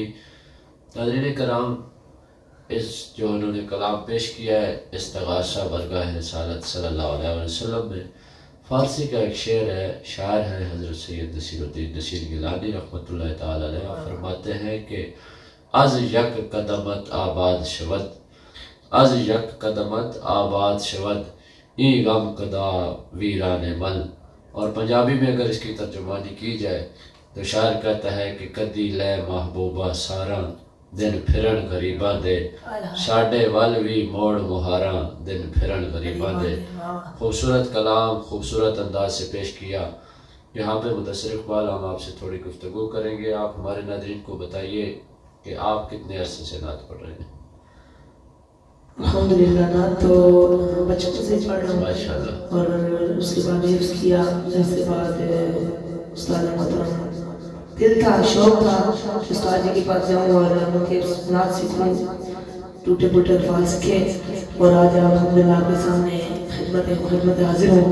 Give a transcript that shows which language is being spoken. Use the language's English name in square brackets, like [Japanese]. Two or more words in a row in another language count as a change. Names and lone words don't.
[Urdu] ناظرین کرام، اس جو انہوں نے کلام پیش کیا ہے استغاثہ برگاہ رسالت [Arabic] صلی اللہ علیہ وسلم [Urdu] میں، فارسی کا ایک شعر ہے، شاعر ہے حضرت سید نصیر الدین نصیر گیلانی [Arabic] رحمۃ اللہ تعالی علیہ. [Urdu] فرماتے ہیں کہ [Persian] از یک قدمت آباد شود، از یک قدمت آباد شود، ای غم کدا ویران مل. [Urdu] اور پنجابی میں اگر اس کی ترجمانی کی جائے تو شاعر کہتا ہے کہ [Punjabi] کدی لے محبوبہ ساراں دن پھرن غریباں دے، ساڈے ول وی موڑ مہاراں دن پھرن غریباں دے. [Urdu] خوبصورت کلام خوبصورت انداز سے پیش کیا. یہاں پہ مدثر اقبال ہم آپ سے تھوڑی گفتگو کریں گے. آپ ہمارے ناظرین کو بتائیے کہ آپ کتنے عرصے سے نعت پڑھ رہے ہیں؟ الحمدللہ نعت تو بچپن سے پڑھ رہا ہوں ماشاءاللہ. اور اس کے بعد حفظ کیا، اس کے بعد استاد محترم دل تھا، شوق تھا استاد جی کے پاس جاؤں اور ان کے نعت سیکھوں، ٹوٹے پھوٹے الفاظ سیکھے اور آج الحمدللہ آپ کے سامنے خدمت حاضر ہوں.